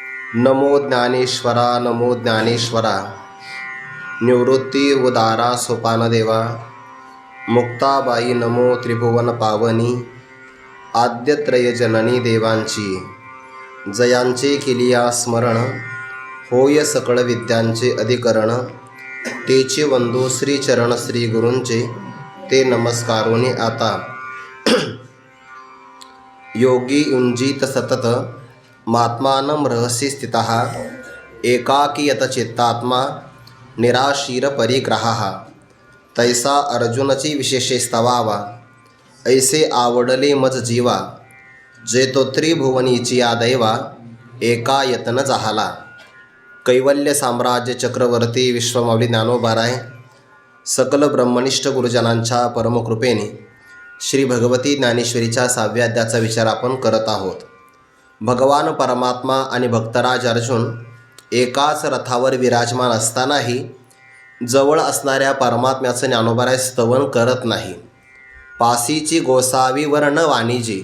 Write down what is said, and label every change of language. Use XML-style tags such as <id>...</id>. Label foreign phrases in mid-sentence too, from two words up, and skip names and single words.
<mr>नमो ज्ञानेश्वरा नमो ज्ञानेश्वरा. निवृत्ती उदारा सोपानदेवा. मुक्ताबाई नमो त्रिभुवन पावनी. आद्यत्रय जननी देवांची जयांचे केलिया स्मरण. होय सकळ विद्यांचे अधिकरण. तेचे वंदो श्रीचरण श्री गुरूंचे ते नमस्कारोनी आता.</mr> <sa>योगी युंजीत सतत महात्मानं रहसी स्थितः. एकाकी यत चित्तात्मा निराशीर परिग्रहा.</sa> <mr>तैसा अर्जुनची विशेषे स्तवावा. ऐसे आवडले मज जीवा. जे तो त्रिभुवनीची या दैवा. एका यतन जाहाला. कैवल्य साम्राज्य चक्रवर्ती विश्वमाऊली ज्ञानोबाराय सकल ब्रह्मनिष्ठ गुरुजनांच्या परमकृपेने श्री भगवती ज्ञानेश्वरीच्या 6व्या अध्यायाचा विचार आपण करत आहोत. भगवान परमात्मा आणि भक्तराज अर्जुन एकाच रथावर विराजमान असतानाही जवळ असणाऱ्या परमात्म्याचं ज्ञानोबाराय स्तवन करत नाही. पासीची गोसावी वर न वाणिजे.</mr>